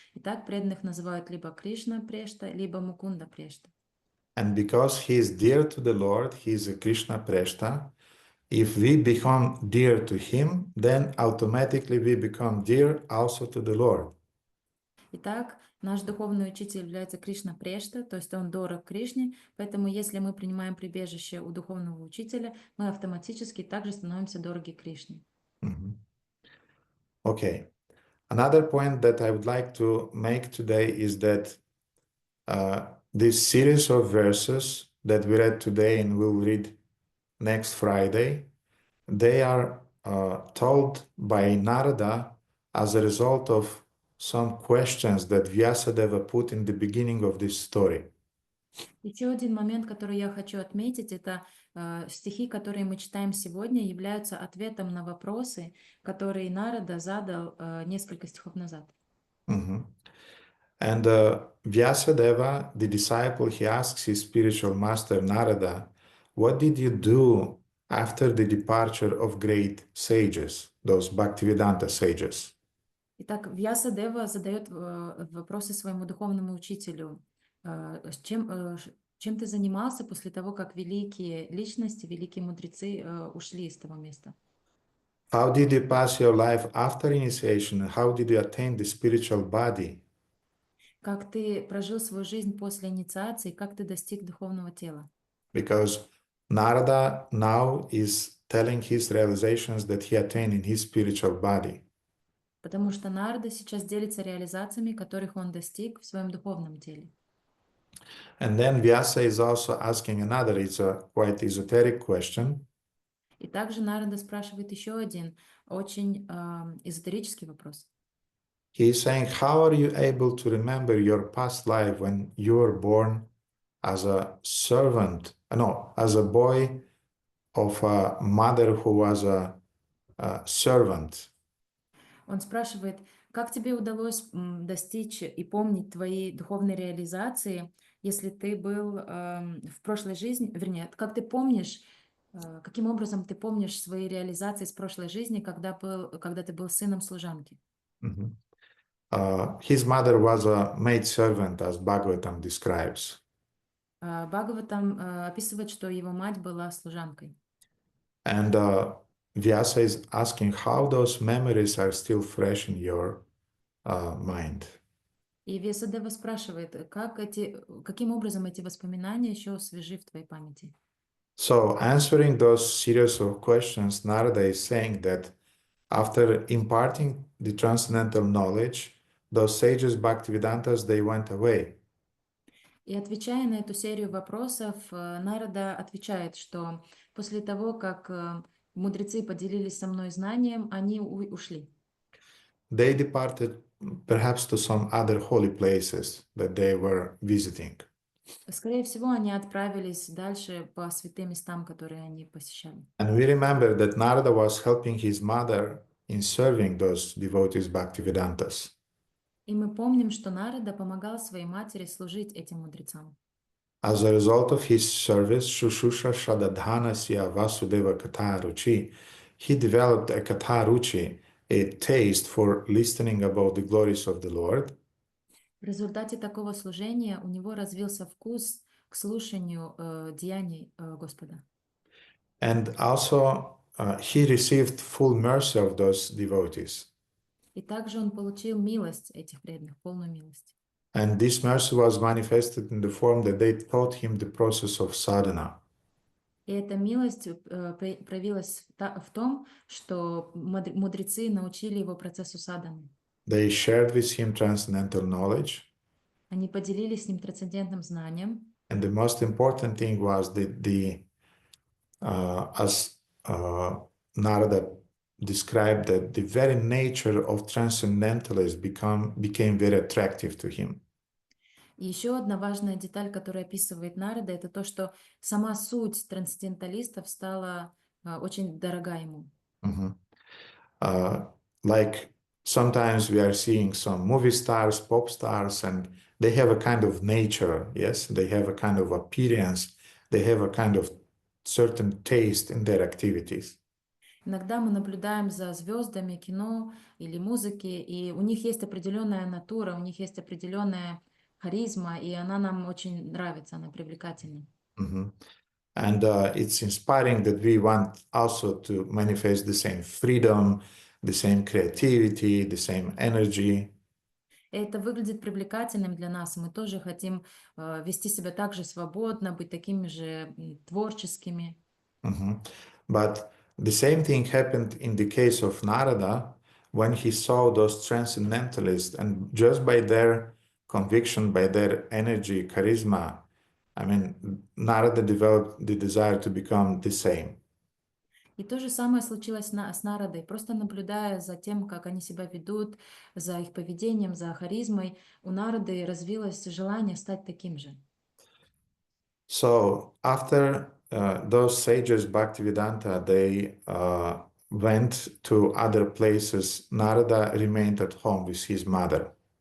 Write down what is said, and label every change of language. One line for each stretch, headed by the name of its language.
Russian: Итак, преданных называют либо Кришна Прешта, либо Мукунда Прешта.
English: And because he is dear to the Lord, he is a Krishna Preshta. If we become dear to him, then automatically we become dear also to the Lord.
Russian: Итак, наш духовный учитель является Кришна Прешта, то есть он дорог Кришне, поэтому если мы принимаем прибежище у духовного учителя, мы автоматически также становимся дороги Кришне.
English: Okay. Another point that I would like to make today is that this series of verses that we read today and we'll read next Friday, they are told by Narada as a result of some questions that Vyasadeva put in the beginning of this story.
Russian: Еще один момент, который я хочу отметить, это стихи, которые мы читаем сегодня, являются ответом на вопросы, которые Нарада задал несколько стихов назад.
English: And Vyasadeva, the disciple, he asks his spiritual master Narada, what did you do after the departure of great sages, those Bhaktivedanta sages?
Russian: Итак, Вьясадева задает вопросы своему духовному учителю. Чем ты занимался после того, как великие личности, великие мудрецы ушли из того места?
English: How did you pass your life after initiation? How did you attain the spiritual body?
Russian: Как ты прожил свою жизнь после инициации, как ты достиг духовного тела?
English: Because Narada now is telling his realizations that he attained in his spiritual body.
Russian: Потому что Нарада сейчас делится реализациями, которых он достиг в своем духовном теле.
English: And then Vyasa is also asking another, it's a quite esoteric question.
Russian: И также Нарада спрашивает еще один очень эзотерический вопрос.
English: He is saying, how are you able to remember your past life when you were born as a servant, as a boy of a mother who was a servant?
Russian: Он спрашивает, как тебе удалось достичь и помнить твои духовные реализации, если ты был в прошлой жизни, вернее, как ты помнишь, каким образом ты помнишь свои реализации с прошлой жизни, когда ты был сыном служанки?
English: His mother was a maid servant, as Bhagavatam describes.
Russian: Бхагаватам описывает, что его мать была служанкой.
English: And Vyasa is asking how those memories are still fresh in your mind.
Russian: И Вьясадева спрашивает, каким образом эти воспоминания еще свежи в твоей памяти?
English: So, answering those series of questions, Narada is saying that after imparting the transcendental knowledge, those sages Bhaktivedantas, they went away.
Russian: И отвечая на эту серию вопросов, Нарада отвечает, что после того, как мудрецы поделились со мной знанием, они ушли.
English: They departed perhaps to some other holy places that they were visiting.
Russian: Скорее всего, они отправились дальше по святым местам, которые они посещали.
English: And we remember that Narada was helping his mother in serving those devotees Bhaktivedantas.
Russian: И мы помним, что Нарада помогал своей матери служить этим мудрецам.
English: As a result of his service,
Sanskrit: Shushusha Shadadhanasya Vasudeva Katharuchi,
English: he developed a Katharuchi, a taste for listening about the glories of the Lord.
Russian: В результате такого служения у него развился вкус к слушанию деяний Господа.
English: And also he received full mercy of those devotees.
Russian: И также он получил милость этих преданных, полную милость.
English: And this mercy was manifested in the form that they taught him the process of sadhana.
Russian: И эта милость проявилась в том, что мудрецы научили его процессу садханы.
English: They shared with him transcendental knowledge.
Russian: Они поделились с ним трансцендентным знанием.
English: And the most important thing was as Narada described, that the very nature of transcendentalism became very attractive to him.
Russian: И еще одна важная деталь, которую описывает Нарада, это то, что сама суть трансценденталистов стала очень дорога ему.
English: Like sometimes we are seeing some movie stars, pop stars, and they have a kind of nature, yes? They have a kind of appearance, they have a kind of certain taste in their activities.
Russian: Иногда мы наблюдаем за звездами кино или музыки, и у них есть определенная натура, у них есть определенная харизма, и она нам очень нравится, она привлекательна.
English: And it's inspiring that we want also to manifest the same freedom, the same creativity, the same energy.
Russian: Это выглядит привлекательным для нас. Мы тоже хотим вести себя так же свободно, быть такими же творческими.
English: But the same thing happened in the case of Narada when he saw those transcendentalists, and just by their conviction, by their energy, charisma, I mean, Narada developed the desire to become the same.
Russian: И то же самое случилось с Нарадой. Просто наблюдая за тем, как они себя ведут, за их поведением, за харизмой, у Нарады развилось желание стать таким же.
English: So after those sages, Bhaktivedanta, they went to other places. Narada remained at home with his mother.